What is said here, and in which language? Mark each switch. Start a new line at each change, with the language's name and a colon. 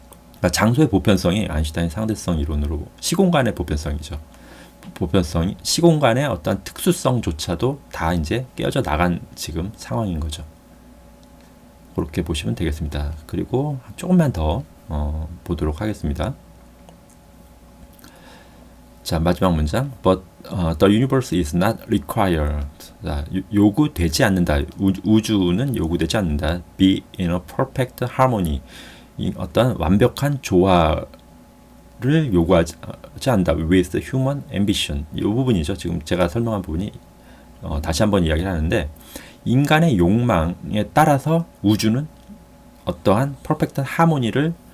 Korean: 그러니까 장소의 보편성이 아인슈타인 상대성 이론으로 시공간의 보편성이죠. 보편성이 시공간의 어떤 특수성조차도 다 이제 깨어져 나간 지금 상황인 거죠. 그렇게 보시면 되겠습니다. 그리고 조금만 더 보도록 하겠습니다. 자, 마지막 문장.
English: But the universe is not required.
Korean: 자, 요구되지 않는다. 우주는 요구되지 않는다.
English: Be in a perfect harmony.
Korean: 이 어떤 완벽한 조화를 요구하지 않는다.
English: With human ambition.
Korean: 이 부분이죠. 지금 제가 설명한 부분이 다시 한번 이야기를 하는데, 인간의 욕망에 따라서 우주는 어떠한 퍼펙트 하모니를